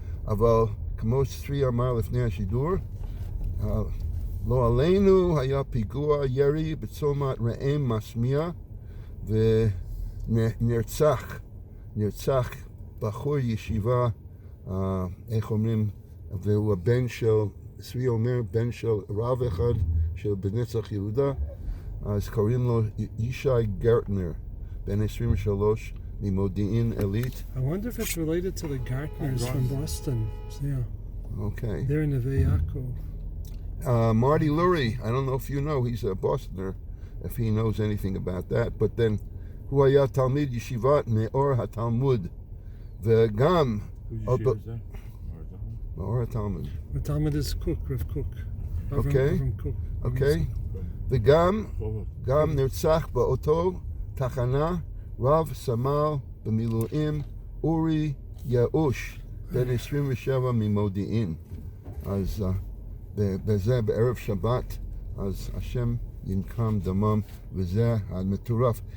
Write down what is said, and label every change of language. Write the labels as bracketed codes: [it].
[he] אבל כמו שצרי אמר לפני השידור, לא עלינו היה פיגוע ירי בצומת ראם מסמיע, ונרצח בחור ישיבה, איך אומרים, והוא הבן של, צבי אומר, בן של רב אחד של בנצח יהודה, אז קוראים לו ישי גרטנר, בן 23, ממודיעין עילית. [en] I wonder if it's related to the Gartners from Boston. Yeah. Okay. They're in Neve Yaakov. Marty Lurie, I don't know if you know, he's a Bostoner, if he knows anything about that, but then [he] הוא היה תלמיד ישיבת מאור התלמוד, וגם... [en] whose yeshiva is that? [he] מאור התלמוד. [en] The Talmud is Cook, Rav Cook. Okay. אוקיי. [he] וגם נרצח באותו תחנה רב סמל במילואים אורי יאוש, בן 27 ממודיעין. אז בזה בערב שבת, אז השם ינקם דמם, וזה המטורף.